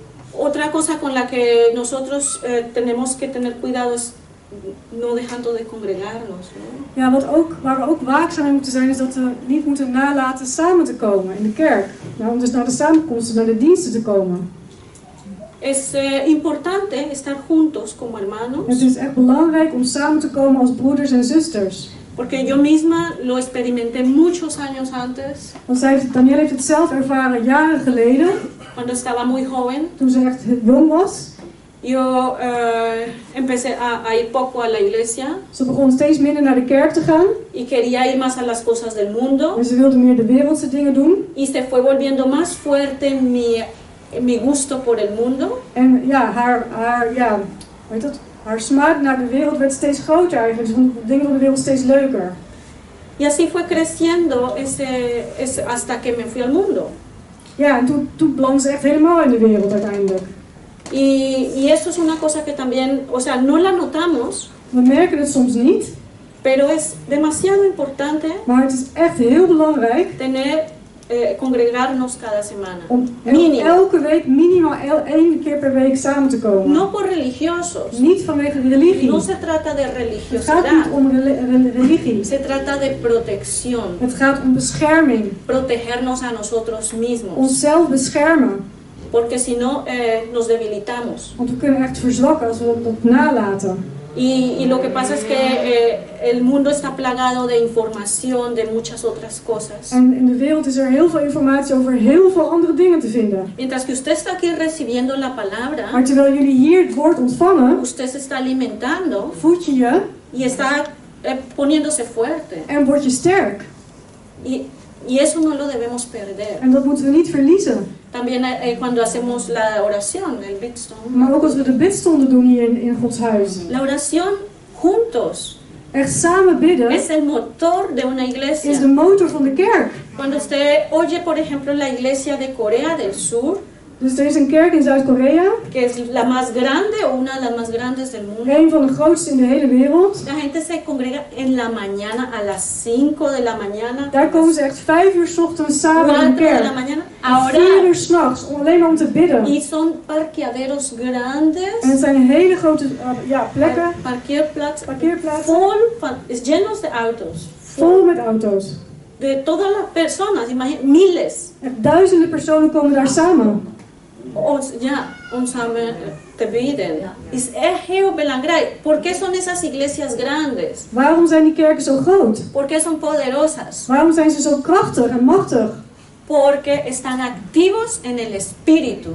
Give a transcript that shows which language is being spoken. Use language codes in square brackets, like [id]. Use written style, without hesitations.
[es] Otra cosa con la que nosotros tenemos que tener cuidado es no dejando de congregarnos, ¿no? [nl] Ja, waar we ook waakzaam in moeten zijn, is dat we niet moeten nalaten samen te komen in de kerk. Nou, om dus naar de samenkomsten, naar de diensten te komen. [es] Es importante estar juntos como hermanos. [nl] Het is echt belangrijk om samen te komen als broeders en zusters. [es] Porque yo misma lo experimenté muchos años antes, [nl] Want Danielle heeft het zelf ervaren jaren geleden, [es] cuando estaba muy joven. [nl] toen ze echt jong was. [es] Yo empecé a ir poco a la iglesia [nl] Ze begon steeds minder naar de kerk te gaan. [es] y quería ir más a las cosas del mundo. [nl] En ze wilde meer de wereldse dingen doen. [es] Y se fue volviendo más fuerte mi gusto por el mundo. [nl] En ja, haar smaak naar de wereld werd steeds groter eigenlijk. Ze vond de dingen van de wereld steeds leuker. [es] Y así fue creciendo hasta que me fui al mundo. [nl] Ja, en toen belandde ze echt helemaal in de wereld uiteindelijk. [es] Y eso es una cosa que también, o sea, no la notamos, [nl] We merken het soms niet, [es] pero es demasiado importante [nl] maar het is echt heel belangrijk [es] congregarnos cada semana. [nl] om [es] Mínimo. [nl] elke week minimaal 1 keer per week samen te komen. [es] No por religiosos. [nl] Niet vanwege religie. [es] No se trata de [nl] Het gaat [es] religiosidad. [nl] niet om religie. [es] Se trata de protección. [nl] Het gaat om bescherming. [es] Protegernos a nosotros mismos. [nl] Onszelf beschermen. [es] Porque si no, nos debilitamos. [nl] Want we kunnen echt verzwakken als we dat nalaten. [es] Y lo que pasa es que el mundo está plagado de información, de muchas otras cosas. [nl] En in de wereld is er heel veel informatie over heel veel andere dingen te vinden. [es] Mientras que usted está aquí recibiendo la palabra, [nl] Maar terwijl jullie hier het woord ontvangen, [es] usted se está alimentando [nl] voed je je [es] y está poniéndose fuerte. [nl] en word je sterk. [es] Y eso no lo debemos perder. [nl] En dat moeten we niet verliezen. [es] También cuando hacemos la oración, el Bitston. [nl] Maar ook als we de bidstonden doen hier in Gods huis. [es] La oración juntos [nl] Echt samen bidden [es] es el motor de una [nl] is de [es] iglesia. [nl] motor van de kerk. [es] Cuando usted oye, por ejemplo, la iglesia de Corea del Sur, [nl] Dus er is een kerk in Zuid-Korea, [es] que es la más grande o una de las más grandes del mundo. [nl] een van de grootste in de hele wereld. [es] La gente se congrega en la mañana, a las 5 de la mañana, [nl] Daar komen ze echt 5 uur 's ochtends samen in [es] de la [nl] kerk. [es] mañana, a [nl] En 4 [es] orar. [nl] uur 's nachts, alleen maar om te bidden. [es] Y son parqueaderos grandes, [nl] En het zijn hele grote plekken, parkeerplaatsen, [es] llenos de autos, [nl] vol met auto's. [es] de todas las personas, miles. [nl] Echt duizenden personen komen daar samen. Om samen te bidden. Is echt heel belangrijk. [es] ¿Por qué son esas iglesias grandes? [nl] Waarom zijn die kerken zo groot? [es] ¿Por qué son poderosas? [nl] Waarom zijn ze zo krachtig en machtig? [es] Porque están activos en el espíritu.